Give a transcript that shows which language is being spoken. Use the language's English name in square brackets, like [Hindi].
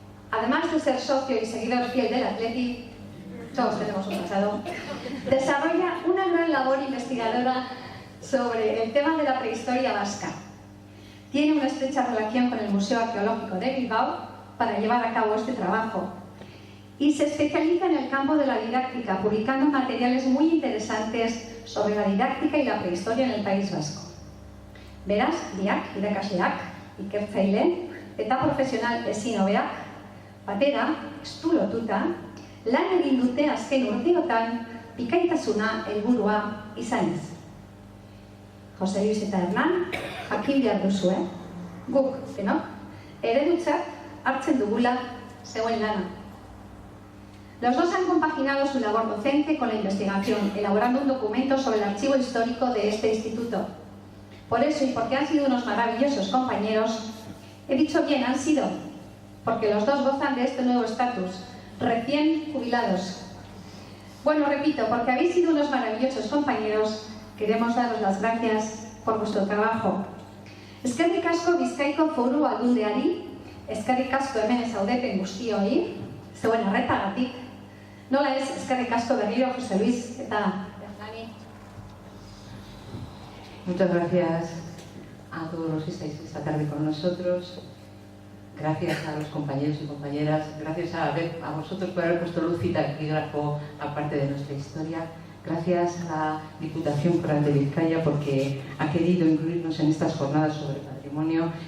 [Spanish] Además de ser socio y seguidor fiel del Athletic, todos tenemos un pasado, desarrolla una gran labor investigadora sobre el tema de la prehistoria vasca. Tiene una estrecha relación con el Museo Arqueológico de Bilbao para llevar a cabo este trabajo y se especializa en el campo de la didáctica, publicando materiales muy interesantes sobre la didáctica y la prehistoria en el País Vasco. [Basque] Beraz, biak, irakasleak, ikertzaile eta profesional ezin hobeak, batera, estu lotuta, lan egin dute azken urteotan bikaitasuna helburua izanez. Jose Luis eta Hernan, jakin behar duzue, guk, denok, eredutzat hartzen dugula zeuen lana. [Spanish] Los dos han compaginado su labor docente con la investigación, elaborando un documento sobre el archivo histórico de este instituto. Por eso, y porque han sido unos maravillosos compañeros, he dicho bien, han sido, porque los dos gozan de este nuevo estatus, recién jubilados. Bueno, repito, porque habéis sido unos maravillosos compañeros, queremos daros las gracias por vuestro trabajo. [Basque] Eskerrik asko Bizkaiko Foru Aldundiari, eskerrik asko hemen zaudeten guztioi, zeuen arretagatik. Nola ez, eskerrik asko berriro Jose Luis eta Hernani. [Spanish] Muchas gracias a todos los que estáis esta tarde con nosotros. Gracias a los compañeros y compañeras. Gracias a vosotros por haber puesto luz y taquígrafo a parte de nuestra historia. Gracias a la Diputación Foral de Vizcaya porque ha querido incluirnos en estas jornadas sobre patrimonio.